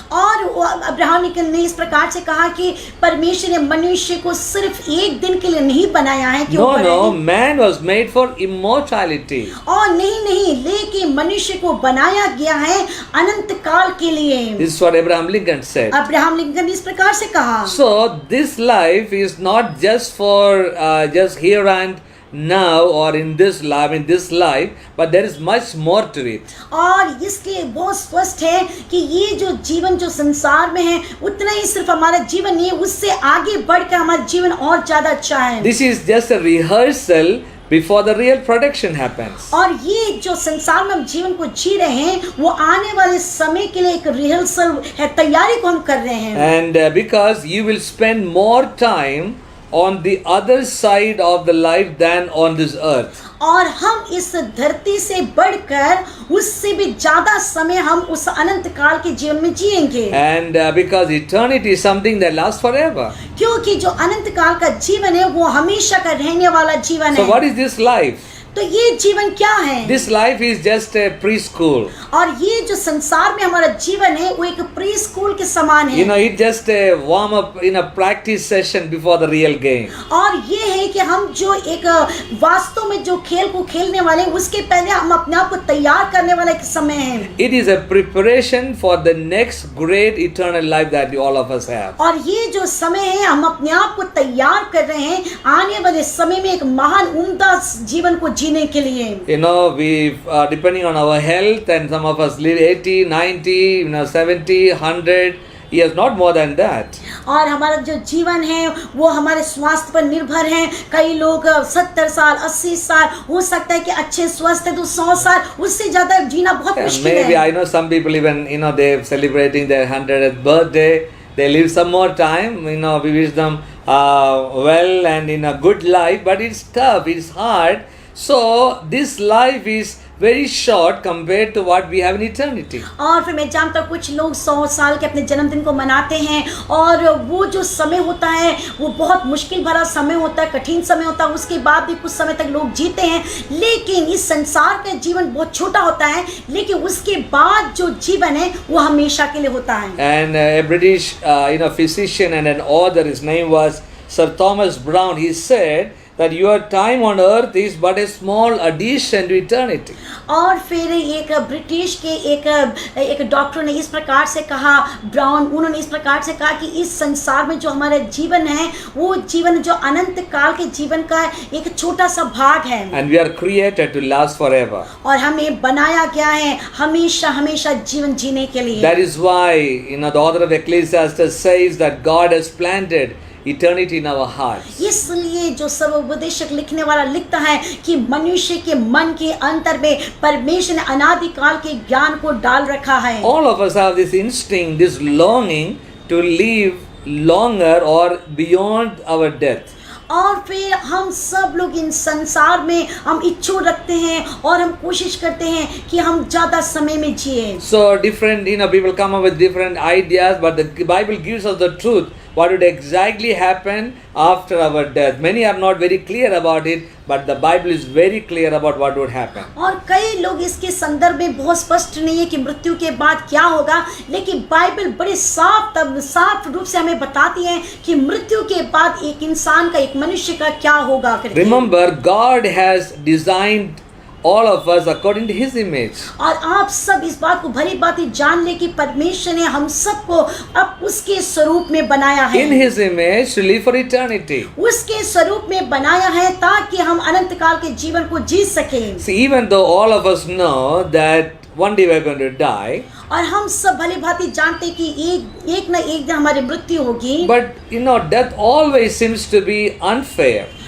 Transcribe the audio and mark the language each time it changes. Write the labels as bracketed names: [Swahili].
[Hindi] और Abraham Lincoln ने इस प्रकार से कहा कि परमेश्वर ने मनुष्य को सिर्फ एक दिन के लिए नहीं बनाया है कि [English] No, man was made for immortality. [Hindi] और नहीं, लेकिन मनुष्य को बनाया गया है अनंत काल के लिए। [English] This is what Abraham Lincoln said. [Hindi] Abraham Lincoln ने इस प्रकार से कहा। [English] So this life is not just for just here and now or in this life, but there is much more to it. [Hindi] और इसलिए बहुत स्पष्ट है कि ये जो जीवन जो संसार में है, उतना ही सिर्फ हमारा जीवन नहीं है, उससे आगे बढ़कर हमारा जीवन और ज्यादा अच्छा है। [English] This is just a rehearsal before the real production happens. [Hindi] और ये जो संसार में हम जीवन को जी रहे हैं, वो आने वाले समय के लिए एक रिहर्सल है, तैयारी को हम कर रहे हैं। [English] And because you will spend more time on the other side of the life than on this earth. [Hindi] और हम इस धरती से बढ़कर उससे भी ज्यादा समय हम उस अनंत काल के जीवन में जिएंगे। [English] And because eternity is something that lasts forever. [Hindi] क्योंकि जो अनंत काल का जीवन है वो हमेशा का रहने वाला जीवन [English] So [Hindi] है। [English] what is this life? [Hindi] तो ये जीवन क्या है? [English] This life is just a preschool. [Hindi] और ये जो संसार में हमारा जीवन है वो एक प्री स्कूल के समान है। [English] You know, it's just a warm up in a practice session before the real game. [Hindi] और ये है कि हम जो एक वास्तव में जो खेल को खेलने वाले, उसके पहले हम अपने आप को तैयार करने वाला एक समय है। [English] It is a preparation for the next great eternal life that all of us have. [Hindi] और ये जो समय है, हम अपने आप को तैयार कर रहे हैं आने वाले समय में एक महान उम्दा जीवन को जीने के लिए। [English] You know, we depending on our health, and some of us live 80, 90, 70, 100 years, not more than that. [Hindi] और हमारा जो जीवन है वो हमारे स्वास्थ्य पर निर्भर है। कई लोग 70 साल, 80 साल, हो सकता है कि अच्छे स्वस्थ है तो 100 साल, उससे ज्यादा जीना बहुत मुश्किल [English] Maybe [Hindi] है। [English] I know some people even, they're celebrating their 100th birthday. They live some more time. We wish them well and in a good life, but it's tough, it's hard. So this life is very short compared to what we have in eternity. [Hindi] और फिर मैं जानता हूँ कुछ लोग 100 साल के अपने जन्मदिन को मनाते हैं, और वो जो समय होता है वो बहुत मुश्किल भरा समय होता है, कठिन समय होता है। उसके बाद भी कुछ समय तक लोग जीते हैं, लेकिन इस संसार का जीवन बहुत छोटा होता है, लेकिन उसके बाद जो जीवन है वो हमेशा के लिए होता है। [English] And a British physician and an author, his name was Sir Thomas Browne, he said that your time on earth is but a small addition to eternity. [Hindi] और फिर एक ब्रिटिश के एक डॉक्टर ने इस प्रकार से कहा, ब्राउन, उन्होंने इस प्रकार से कहा कि इस संसार में जो हमारा जीवन है वो जीवन जो अनंत काल के जीवन का एक छोटा सा भाग है। [English] And we are created to last forever. [Hindi] और हमें बनाया गया है हमेशा जीवन जीने के लिए। [English] That is why the author of Ecclesiastes says that God has planted eternity in our hearts. [Hindi] इसलिए जो सब उपदेशक लिखने वाला लिखता है कि मनुष्य के मन के अंतर में परमेश्वर ने अनादिकाल के ज्ञान को डाल रखा है। [English] All of us have this instinct, this longing to live longer or beyond our death. [Hindi] और फिर हम सब लोग इन संसार में हम इच्छा रखते हैं और हम कोशिश करते हैं कि हम ज्यादा समय में जिए। [English] So different, people come up with different ideas, but the Bible gives us the truth what would exactly happen after our death. Many are not very clear about it, but the Bible is very clear about what would happen. [Hindi] और कई लोग इसके संदर्भ में बहुत स्पष्ट नहीं है कि मृत्यु के बाद क्या होगा, लेकिन बाइबल बड़े साफ रूप से हमें बताती है कि मृत्यु के बाद एक इंसान का, एक मनुष्य का क्या होगा करके। [English] Remember, God has designed all of us according to His image. [Hindi] और आप सब इस बात को भली भांति जान ले कि परमेश्वर ने हम सबको अब उसके स्वरूप में बनाया है। [English] In His image to live for eternity. [Hindi] उसके स्वरूप में बनाया है ताकि हम अनंत काल के जीवन को जी सकें। [English] See, even though all of us know that one day we are going to die, [Hindi] और हम सब भली भांति जानते कि एक न एक दिन हमारी मृत्यु होगी, [English] but death always seems to be unfair.